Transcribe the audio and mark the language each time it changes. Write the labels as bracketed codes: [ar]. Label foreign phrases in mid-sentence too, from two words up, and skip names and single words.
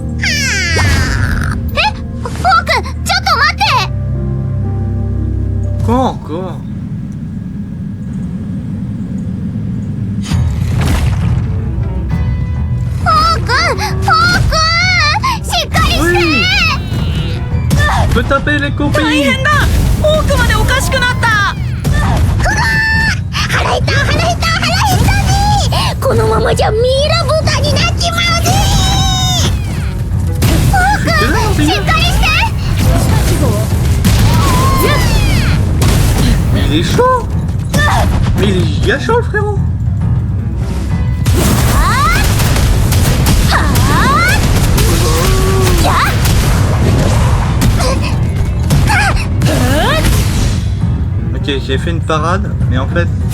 [ja] え、フォーク、ちょっと待って。 [fr] Quoi encore? [ja] フォーク、しっかりして。 [fr] Oui! Je peux taper les [ja] 大 [fr] copines! [ja] 変だ。フォークまでおかしくなった。腹減ったね。このままじゃミイラ豚になっちまうぜ。フォーク、しっかりして。 [fr] Mais il est chaud! Mais il est giga chaud le frérot! Ok, j'ai fait une parade, mais en fait...